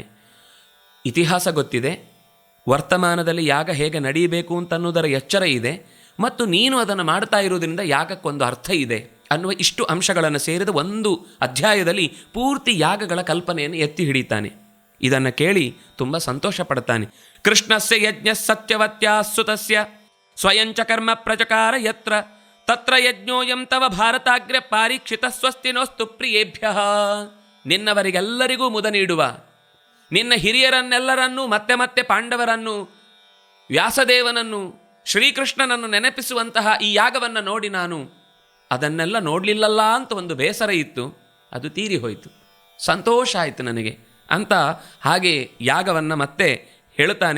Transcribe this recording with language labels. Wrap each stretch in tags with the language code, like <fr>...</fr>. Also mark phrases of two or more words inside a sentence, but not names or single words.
<kn>ಇತಿಹಾಸ ಗೊತ್ತಿದೆ, ವರ್ತಮಾನದಲ್ಲಿ ಯಾಗ ಹೇಗೆ ನಡೆಯಬೇಕು ಅಂತನ್ನುವುದರ ಎಚ್ಚರ ಇದೆ, ಮತ್ತು ನೀನು ಅದನ್ನು ಮಾಡ್ತಾ ಇರುವುದರಿಂದ ಯಾಗಕ್ಕೊಂದು ಅರ್ಥ ಇದೆ ಅನ್ನುವ ಇಷ್ಟು ಅಂಶಗಳನ್ನು ಸೇರಿದ ಒಂದು ಅಧ್ಯಾಯದಲ್ಲಿ ಪೂರ್ತಿ ಯಾಗಗಳ ಕಲ್ಪನೆಯನ್ನು ಎತ್ತಿ ಹಿಡಿತಾನೆ. ಇದನ್ನು ಕೇಳಿ ತುಂಬ ಸಂತೋಷ ಪಡ್ತಾನೆ.</kn> <sa>ಕೃಷ್ಣಸ್ಯ ಯಜ್ಞ ಸತ್ಯವತ್ಯಾಸುತಸ್ಯ ಸ್ವಯಂಚ ಕರ್ಮ ಪ್ರಚಕಾರ ಯತ್ರ ತತ್ರ ಯಜ್ಞೋಯಂ ತವ ಭಾರತಾಗ್ರ್ಯ ಪಾರೀಕ್ಷಿತ ಸ್ವಸ್ತಿನೋಸ್ತು ಪ್ರಿಯೇಭ್ಯ.</sa> <kn>ನಿನ್ನವರಿಗೆಲ್ಲರಿಗೂ ಮುದ ನೀಡುವ, ನಿನ್ನ ಹಿರಿಯರನ್ನೆಲ್ಲರನ್ನೂ ಮತ್ತೆ ಮತ್ತೆ ಪಾಂಡವರನ್ನು, ವ್ಯಾಸದೇವನನ್ನು, ಶ್ರೀಕೃಷ್ಣನನ್ನು ನೆನಪಿಸುವಂತಹ ಈ ಯಾಗವನ್ನು ನೋಡಿ ನಾನು ಅದನ್ನೆಲ್ಲ ನೋಡಲಿಲ್ಲಲ್ಲ ಅಂತ ಒಂದು ಬೇಸರ ಇತ್ತು, ಅದು ತೀರಿ ಹೋಯಿತು, ಸಂತೋಷ ಆಯಿತು ನನಗೆ ಅಂತ ಹಾಗೆ ಯಾಗವನ್ನು ಮತ್ತೆ ಹೇಳ್ತಾನೆ.</kn>